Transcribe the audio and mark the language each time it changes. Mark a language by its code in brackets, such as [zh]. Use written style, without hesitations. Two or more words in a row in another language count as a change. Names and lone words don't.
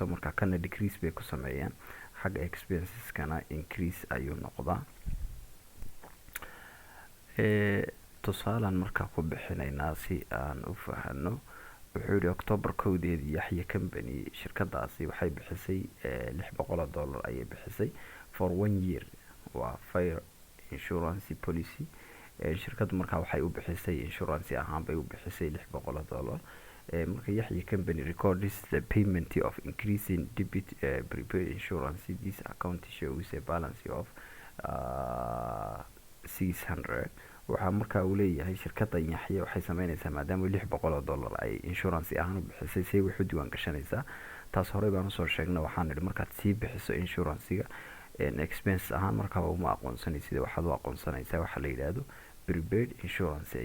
[so] marka kana decrease bay ku sameeyaan, xagga expenseskana increase ayuu noqdaa. tusaalan markaa ku bixinaynaa si aan u fahano. wuxuu yidhi October 1 Yaxya Company shirkadaasi waxay bixisay $600 ayay bixisay [en] for 1 year. [so] waa [en] fire insurance policy. [so] shirkaddu markaa waxay u bixisay insurance ahaan bay u bixisay $600. marka [en] Yaxya Company records the payment of increasing debit prepaid insurance. This account shows a balance of 600. [so] waxaa markaa uu leeyahay shirkadda Yaxya waxay sameynaysaa maadaama $600 ay insurance ahaan u bixisay, say wax u diiwaan gashanaysaa. taas horey baan usoo sheegnay, waxaan nidhi markaad sii bixiso insurancega expense ahaan markaa uma aqoonsanaysid, waxaad u aqoonsanaysaa waxa la yidhaahdo [en] prepaid insurance.